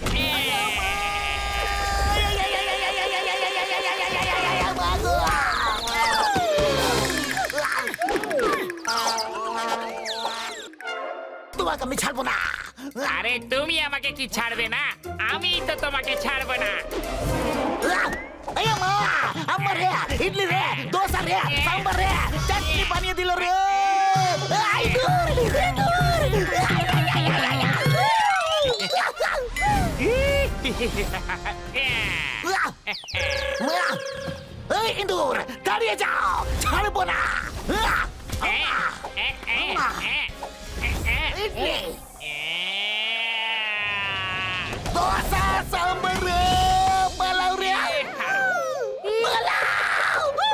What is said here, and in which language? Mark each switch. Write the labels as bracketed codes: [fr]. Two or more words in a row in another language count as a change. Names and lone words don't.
[bn] তোমাকে আমি ছাড়বো না। আরে তুমি আমাকে কি ছাড়বে না? আমি তো তোমাকে ছাড়বো না। [te] అయ్యమ్మా అమ్మ రే ఇడ్లీ రే దోశ రే సాంబార్ రే చట్నీ [bn] বানিয়ে দিল রে আই দূর এই ইন্দুর দাঁড়িয়ে যাও, ছাড়বো না। ইডলি দোসা সাম্বার রে পালাও রে পালাও।